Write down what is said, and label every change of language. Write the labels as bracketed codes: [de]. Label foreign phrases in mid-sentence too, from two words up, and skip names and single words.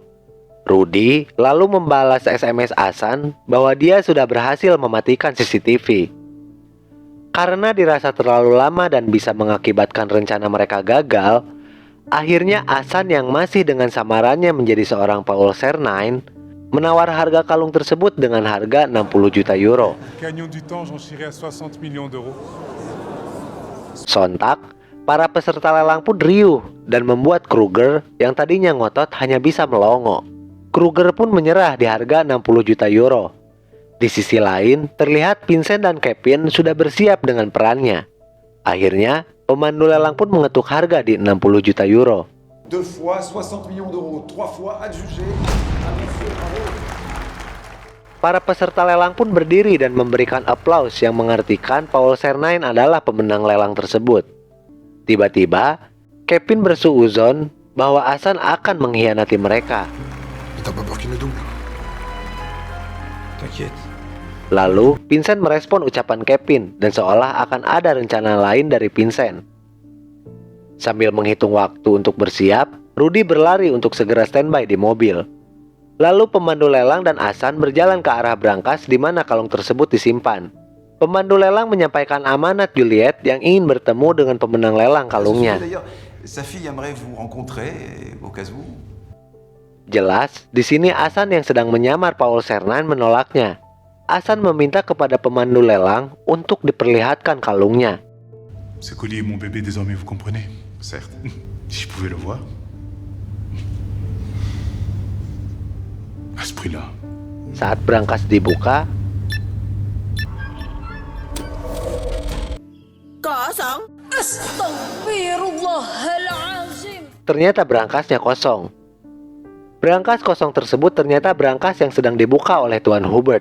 [id] Rudy lalu membalas SMS Hasan bahwa dia sudah berhasil mematikan CCTV. Karena dirasa terlalu lama dan bisa mengakibatkan rencana mereka gagal, akhirnya Hasan yang masih dengan samarannya menjadi seorang Paul Cernine menawar harga kalung tersebut dengan harga 60 juta euro. [fr] Gagnons du temps, j'en chierai à 60 millions d'euros. [id] Sontak, para peserta lelang pun riuh dan membuat Kruger yang tadinya ngotot hanya bisa melongo. Kruger pun menyerah di harga 60 juta euro. Di sisi lain, terlihat Vincent dan Kevin sudah bersiap dengan perannya. Akhirnya, pemandu lelang pun mengetuk harga di 60 juta euro. [fr] 2 fois 60 millions d'euros, 3 fois adjugé à monsieur Bravo. [id] Para peserta lelang pun berdiri dan memberikan aplaus yang mengartikan Paul Cernine adalah pemenang lelang tersebut. Tiba-tiba, Kevin bersuuzon bahwa Hasan akan mengkhianati mereka. [fr] T'as pas peur qu'il me double? T'inquiète. [id] Lalu, Vincent merespon ucapan Kevin dan seolah akan ada rencana lain dari Vincent. Sambil menghitung waktu untuk bersiap, Rudy berlari untuk segera standby di mobil. Lalu pemandu lelang dan Hasan berjalan ke arah brankas di mana kalung tersebut disimpan. Pemandu lelang menyampaikan amanat Juliet yang ingin bertemu dengan pemenang lelang kalungnya. [fr] D'ailleurs, sa fille aimerait vous rencontrer au cas où. [id] Jelas, di sini Hasan yang sedang menyamar Paul Cernine menolaknya. Hasan meminta kepada pemandu lelang untuk diperlihatkan kalungnya. [fr] Ce collier est mon bébé désormais, vous comprenez? Certes. Si je pouvais le voir. À ce prix-là. [id] Saat brankas dibuka, Kosong. Astaghfirullahalazim. ternyata brankasnya kosong. Brankas kosong tersebut ternyata brankas yang sedang dibuka oleh Tuan Hubert.